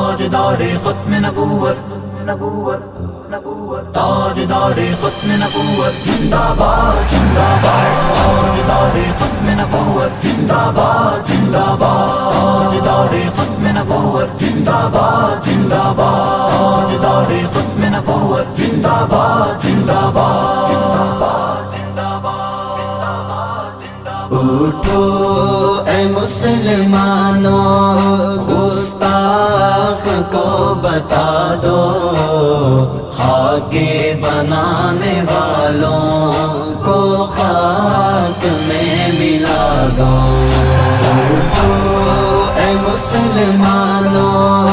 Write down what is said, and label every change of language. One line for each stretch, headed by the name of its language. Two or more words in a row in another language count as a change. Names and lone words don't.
Urdu: تاجدار ختم نبوت تاجدار ختم نبوت زندہ باد زندہ باد تاجدار ختم نبوت زندہ باد زندہ باد تاجدار ختم نبوت زندہ باد زندہ باد تاجدار ختم نبوت زندہ باد زندہ باد زندہ باد زندہ باد اٹھو اے مسلمانوں گستاخ کو بتا دو خاک بنانے والوں کو خاک میں ملا دو اٹھو اے مسلمانوں